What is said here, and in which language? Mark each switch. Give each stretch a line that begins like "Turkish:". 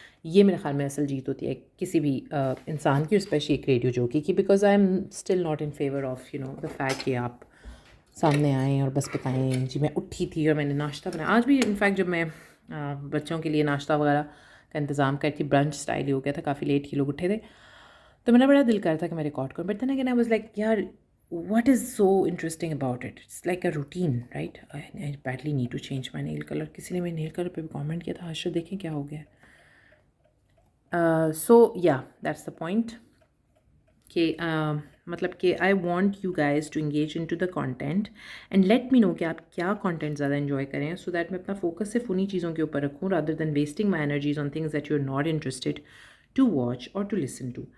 Hindi: ये मेरे ख़्याल में असल जीत होती है किसी भी इंसान की, स्पेशली एक रेडियो जॉकी की,
English: because I am still not in favour of the fact
Hindi: कि आप सामने आएँ और बस बताएं जी मैं उठी थी और मैंने नाश्ता बनाया. आज भी इनफैक्ट जब मैं बच्चों के लिए नाश्ता वगैरह का इंतज़ाम करती, ब्रंच स्टाइल ही हो गया था, काफ़ी लेट ही लोग उठे थे, तो मेरा बड़ा दिल कर था कि मैं रिकॉर्ड करूँ.
English: But then again I was like यार what is so interesting about it? It's like a routine, right? I badly need to change my nail color.
Hindi: किसी ने मेरे नेल कलर पे भी कमेंट किया था, आज देखें क्या हो गया.
English: So yeah, that's the point
Hindi: कि मतलब कि
English: I want you guys to engage in to the content and let me know
Hindi: कि आप क्या कॉन्टेंट ज़्यादा इन्जॉय करें,
English: so that
Hindi: मैं अपना फोकस सिर्फ उन्हीं चीज़ों के ऊपर रखूँ
English: Rather than wasting my energies on things that you are not interested to watch और to listen to.